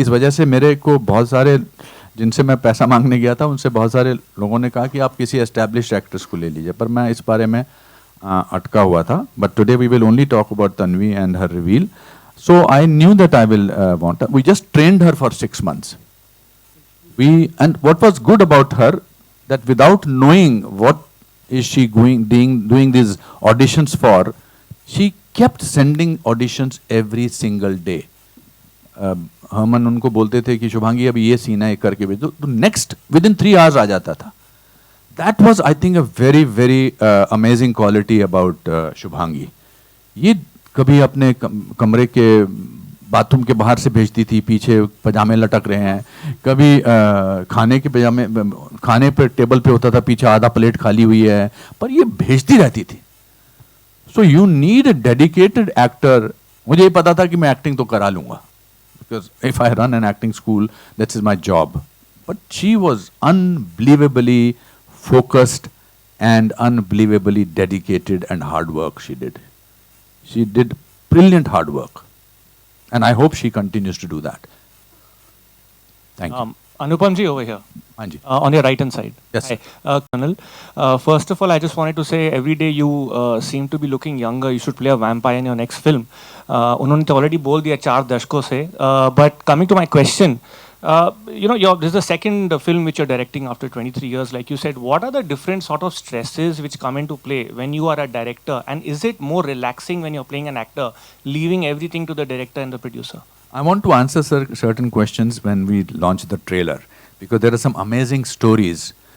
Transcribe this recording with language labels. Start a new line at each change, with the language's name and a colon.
Hindi: इस वजह से मेरे को बहुत सारे जिनसे मैं पैसा मांगने गया था उनसे बहुत सारे लोगों ने कहा कि आप किसी एस्टैब्लिश्ड एक्ट्रेस को ले लीजिए, पर मैं इस बारे में अटका हुआ था।
English: But today we will only talk about Tanvi and her reveal. So I knew that I will want, we just trained her for 6 months. And what was good about her, that without knowing what is she doing these auditions for, she kept sending auditions every single day.
Hindi: हमन उनको बोलते थे कि शुभांगी अभी ये scene है करके भेजो, तो
English: next within 3 hours
Hindi: आ जाता था।
English: That was I think a very very amazing quality about Shubhangi.
Hindi: ये कभी अपने कमरे के बाथरूम के बाहर से भेजती थी, पीछे पजामे लटक रहे हैं, कभी खाने पे टेबल पे होता था, पीछे आधा प्लेट खाली हुई है, पर ये भेजती रहती थी।
English: So you need a dedicated actor.
Hindi: मुझे ये पता था कि मैं एक्टिंग तो करा लूंगा,
English: Because if I run an acting school that's is my job, but she was unbelievably focused and unbelievably dedicated and hard work she did. She did brilliant hard work. And I hope she continues to do that. Thank you. Anupam ji over here. Anji. On your right hand side. Yes. Hi. Colonel, first of all, I just wanted to say every day you seem to be looking younger. You should play a vampire in your next film.
Hindi: उन्होंने तो already बोल दिया 4 दशकों से.
English: But coming to my question, this is the second film which you're directing after 23 years. Like you said, what are the different sort of stresses which come into play when you are a director? And is it more relaxing when you're playing an actor, leaving everything to the director and the producer? I want to answer certain questions when we launch the trailer, because there are some amazing stories.